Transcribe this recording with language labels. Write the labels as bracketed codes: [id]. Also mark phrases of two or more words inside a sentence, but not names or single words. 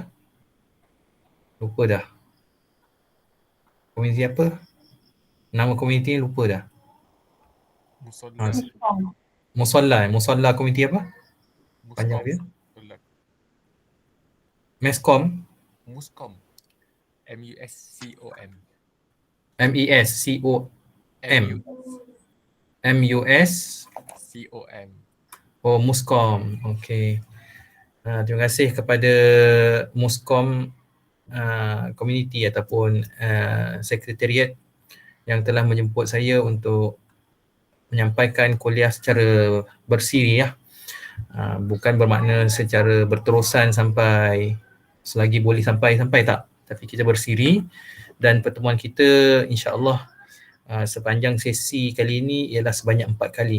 [ms] Lupa dah. Komuniti apa? Nama komuniti lupa dah. Musalla komuniti apa? Panjang dia. Meskom. Muscom. M-U-S-C-O-M. M-E-S-C-O-M. M-U-S C-O-M. Oh, Muskom. Okey. Terima kasih kepada Muskom community ataupun sekretariat yang telah menjemput saya untuk menyampaikan kuliah secara bersiri bukan bermakna secara berterusan sampai selagi boleh sampai tak, tapi kita bersiri dan pertemuan kita [ar] إن شاء الله [ms] sepanjang sesi kali ini ialah sebanyak 4 kali.